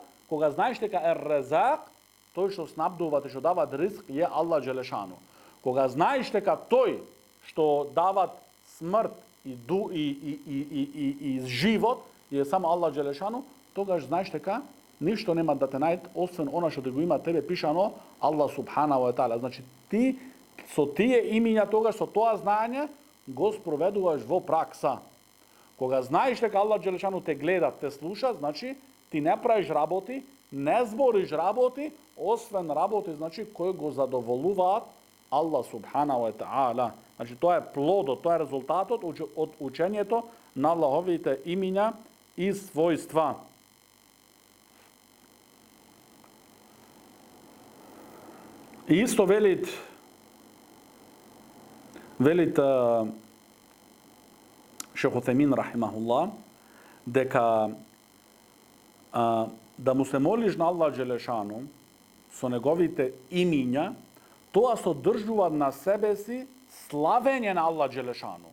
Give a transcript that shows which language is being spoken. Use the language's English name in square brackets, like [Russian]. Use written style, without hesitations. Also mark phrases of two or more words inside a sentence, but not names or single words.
[Macedonian] Кога знаеш дека Ар-Разак, тој што снабдува, што дава ризк е [Arabic] الله جل شأنه. [Macedonian] Кога знаеш дека тој што дава смрт и живот е само [Arabic] الله جل شأنه, [Macedonian] тогаш знаеш дека ништо нема да те најде освен она што го има тебе пишано [Arabic] الله سبحانه وتعالى. [Macedonian] Значи ти со тие имиња тогаш со тоа знаење го спроведуваш во пракса. Кога знаеш дека [Arabic] الله جل شأنه [Macedonian] те гледа, те слуша, значи ти не правиш работи, не збориш работи, освен работи, значи кои го задоволуваат [Arabic] الله سبحانه وتعالى. [Macedonian] Значи тоа е плодот, тоа е резултатот од учењето на Аллаховите имиња и својства. И исто велит Шейх Утхемин рахимахуллах, дека да му се молиш на [Arabic] الله جل شأنه [Macedonian] со неговите имиња, тоа содржува на себе си славење на [Arabic] الله جل شأنه.